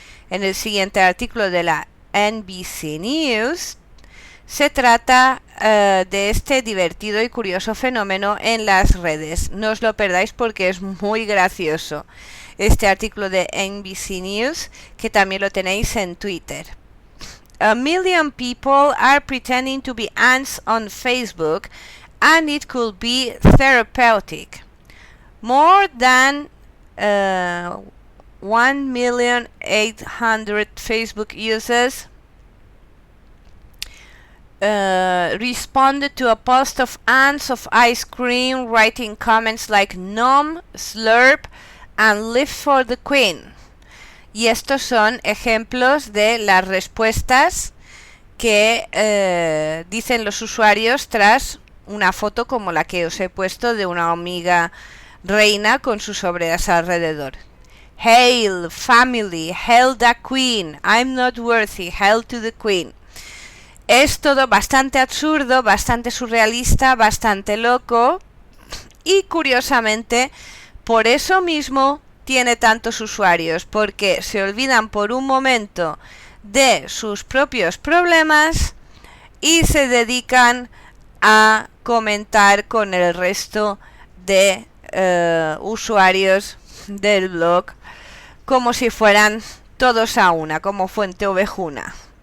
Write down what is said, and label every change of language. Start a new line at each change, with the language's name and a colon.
Spanish: En el siguiente artículo de la NBC News se trata de este divertido y curioso fenómeno en las redes. No os lo perdáis porque es muy gracioso. Este artículo de NBC News, que también lo tenéis en Twitter.
English: A million people are pretending to be ants on Facebook, and it could be therapeutic. More than 1,800,000 Facebook users responded to a post of ants of ice cream, writing comments like "nom," "slurp" and "live for the queen".
Spanish: Y estos son ejemplos de las respuestas que dicen los usuarios tras una foto como la que os he puesto de una hormiga reina con sus obreras alrededor.
English: Hail, family, hail the queen, I'm not worthy, hail to the queen.
Spanish: Es todo bastante absurdo, bastante surrealista, bastante loco y curiosamente por eso mismo tiene tantos usuarios, porque se olvidan por un momento de sus propios problemas y se dedican a comentar con el resto de usuarios del blog como si fueran todos a una, como fuente ovejuna.